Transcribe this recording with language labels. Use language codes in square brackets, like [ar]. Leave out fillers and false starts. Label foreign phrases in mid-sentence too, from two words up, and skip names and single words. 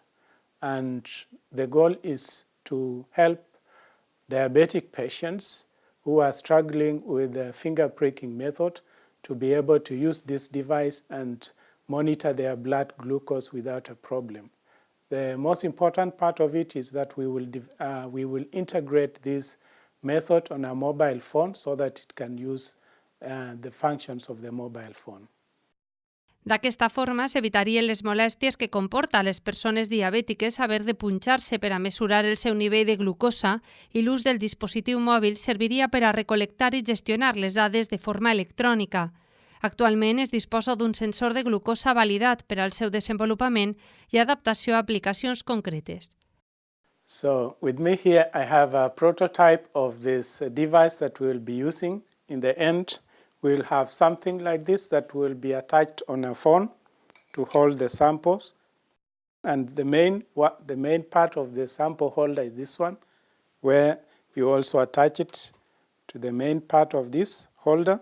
[en] And the goal is to help diabetic patients who are struggling with the finger pricking method to be able to use this device and monitor their blood glucose without a problem. The most important part of it is that we will integrate this method on a mobile phone so that it can use the functions of the mobile phone. [ca] D'aquesta forma, s'evitarien les molèsties que comporta a les persones diabètiques haver de punxar-se per a mesurar el seu nivell de glucosa i l'ús del dispositiu mòbil serviria per a recol·lectar i gestionar les dades de forma electrònica. Actualment es disposa d'un sensor de glucosa validat per al seu desenvolupament i adaptació a aplicacions concretes. [en] So, with me here I have a prototype of this device that we'll be using. In the end, we'll have something like this that will be attached on a phone to hold the samples. And the main part of the sample holder is this one, where you also attach it to the main part of this holder.